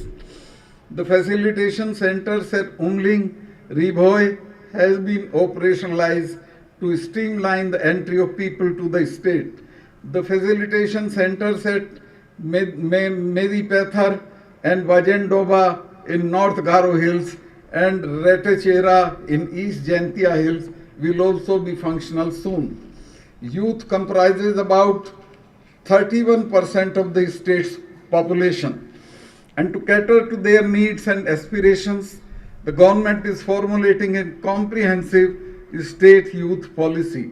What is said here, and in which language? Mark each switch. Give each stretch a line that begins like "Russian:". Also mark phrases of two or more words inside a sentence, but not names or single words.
English: The facilitation centers at Umling, Ribhoi has been operationalized to streamline the entry of people to the state. The facilitation centers at Medipethar and Vajendoba in North Garo Hills and Retechera in East Jantia Hills will also be functional soon. Youth comprises about 31% of the state's population. And to cater to their needs and aspirations, the government is formulating a comprehensive state youth policy.